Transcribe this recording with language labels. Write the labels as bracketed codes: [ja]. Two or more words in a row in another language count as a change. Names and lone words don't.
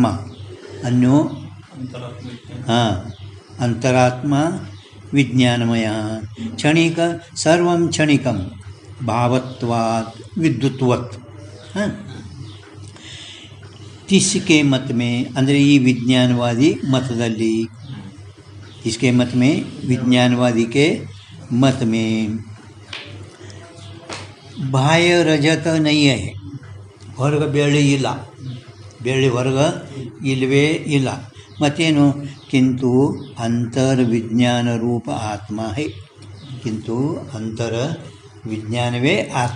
[sa] ಅನ್ಯೋ ಅಂತರಾತ್ಮ ವಿಜ್ಞಾನಮಯ. ಕ್ಷಣಿಕ ಸರ್ವಂ ಕ್ಷಣಿಕಂ ಭಾವತ್ವಾತ್ ವಿದ್ಯುತ್ವತ್. [hi] तिसके मत में [kn] ಅಂದರೆ ಈ ವಿಜ್ಞಾನವಾದಿ ಮತದಲ್ಲಿ, [hi] इसके मत में विज्ञानवादी के मत में बाह्य रजत नहीं है. [kn] ಹೊರಗೆ ಬೆಳ್ಳಿ ಇಲ್ಲ, ಬೆಳ್ಳಿ ಹೊರಗೆ ಇಲ್ಲವೇ ಇಲ್ಲ. [hi] ಮತ್ತೇನು? किंतु अंतर विज्ञान रूप आत्मा है. [kn] ಕಿಂತು ಅಂತರ ವಿಜ್ಞಾನವೇ ಆತ್ಮ.